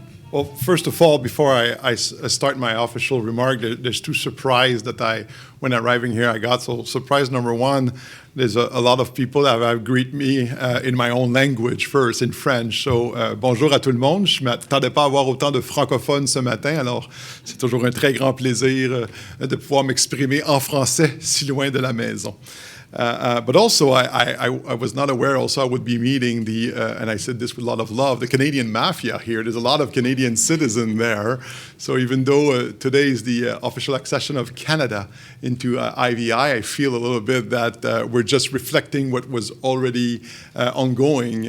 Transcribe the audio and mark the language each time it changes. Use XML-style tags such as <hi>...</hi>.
<en>Well, first of all, before I start my official remark, there's 2 surprises that when arriving here, I got. So surprise number 1, there's a lot of people that have greeted me in my own language first, in French.</en> <fr>So bonjour à tout le monde. Je ne m'attendais pas à avoir autant de francophones ce matin, alors c'est toujours un très grand plaisir de pouvoir m'exprimer en français si loin de la maison.</fr> <en>But also, I was not aware also I would be meeting and I said this with a lot of love, the Canadian mafia here. There's a lot of Canadian citizens there. So even though today is the official accession of Canada into IVI, I feel a little bit that we're just reflecting what was already ongoing.</en>